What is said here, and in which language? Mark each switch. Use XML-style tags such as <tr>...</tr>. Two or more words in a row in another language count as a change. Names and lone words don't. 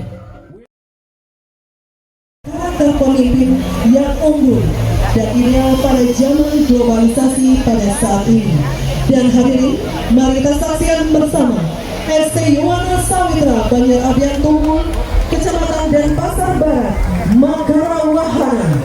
<id>karakter pemimpin yang unggul dan ideal pada zaman globalisasi pada saat ini. Dan hadirin, mari kita saksikan bersama ST Yuwana Sawitra Banjar Abian Tunggul, Kecamatan Denpasar Barat, Manggarai Wahana.</id>